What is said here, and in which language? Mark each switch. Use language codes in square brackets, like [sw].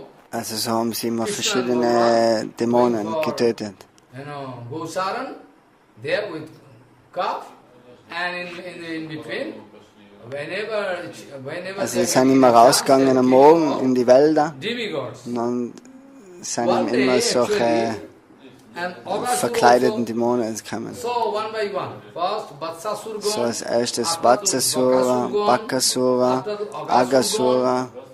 [de] Also so haben sie immer verschiedene Dämonen getötet. [en] Gosaran, there with calf, and in between, whenever [de] Also sie sind immer rausgegangen am Morgen in die Wälder [en] demigods. [de] und dann sind ihm immer solche verkleideten Dämonen gekommen. [en] So one by one. First, Vatsasura gone. [de] So als erstes Vatsasura, Bakasura, Aghasura.